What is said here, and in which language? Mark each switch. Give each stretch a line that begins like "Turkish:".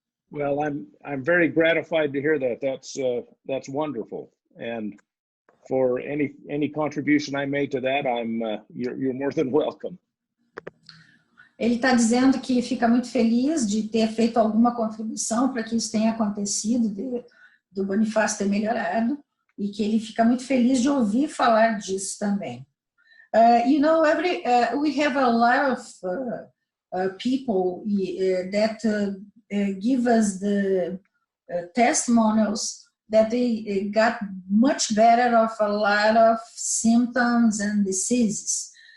English: Well, I'm very gratified to hear that. That's wonderful, and for any contribution I made to that, you're more than welcome.
Portuguese: Ele está dizendo que fica muito feliz de ter feito alguma contribuição para que isso tenha acontecido, do Bonifácio ter melhorado, e que ele fica muito feliz de ouvir falar disso também.
English: You know, we have a lot of people that give us the testimonials that they got much better of a lot of symptoms and diseases.